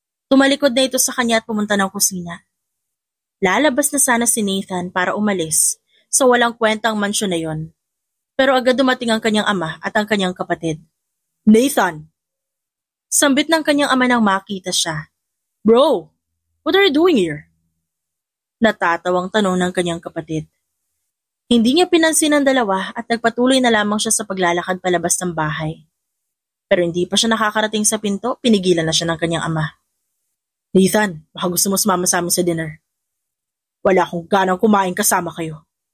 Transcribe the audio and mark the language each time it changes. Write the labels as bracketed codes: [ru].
[tl] Tumalikod na ito sa kanya at pumunta ng kusina. Lalabas na sana si Nathan para umalis sa walang kwentang mansyon na yon. Pero agad dumating ang kanyang ama at ang kanyang kapatid. Nathan! Sambit ng kanyang ama nang makita siya. [en] Bro, what are you doing here? [tl] Natatawang tanong ng kanyang kapatid. Hindi niya pinansin ang dalawa at nagpatuloy na lamang siya sa paglalakad palabas ng bahay. Pero hindi pa siya nakakarating sa pinto, pinigilan na siya ng kanyang ama. Nathan, baka gusto mo sumama sa amin sa dinner. Wala akong ganang kumain kasama kayo.